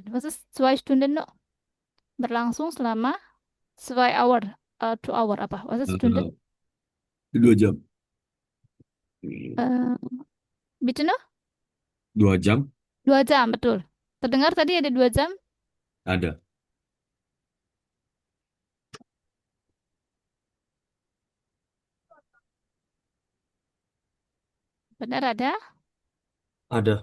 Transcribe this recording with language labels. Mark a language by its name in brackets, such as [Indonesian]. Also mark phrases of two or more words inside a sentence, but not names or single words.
[German] Was ist 2 Stunden noch? [Indonesian] Berlangsung selama 2 Hour, 2 Hour apa? [German] Was ist Stunden? [Indonesian] 2 jam. [German] Bitte noch? [Indonesian] 2 jam 2 jam, betul. Terdengar tadi ada 2 jam? ada. Benar ada? Ada.